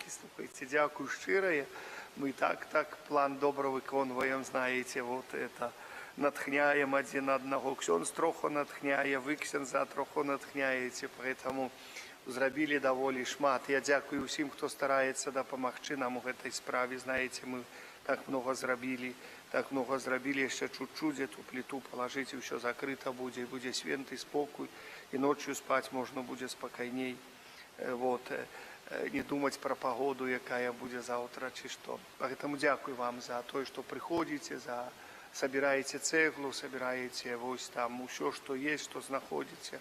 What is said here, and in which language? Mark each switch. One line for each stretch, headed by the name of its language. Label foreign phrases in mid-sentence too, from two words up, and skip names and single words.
Belarusian: Слухайце, дзякую шчырае. Мы так план добра выконваем, знаеце,
Russian: вот это
Belarusian: натхняем адзін аднаго. Ксёндз троху натхняе, вы, ксяндза, троху натхняеце, поэтому зрабілі даволі шмат. Я дзякую ўсім, хто стараецца дапамагчы нам у гэтай справе. Знаеце, мы
Russian: так много
Belarusian: зрабілі, яшчэ
Russian: чуть-чуть эту плиту
Belarusian: палажыць, і ўсё закрыта будзе, і будзе свенты спокой, і ночью спаць можна будзе спакайней. Вот. Не думаць пра пагоду, якая будзе заўтра, ці што. Поэтому дзякую вам за тое, што прыходзіце, сабіраеце цэглу, сабіраеце вось там усё, што есть, што знаходзіце.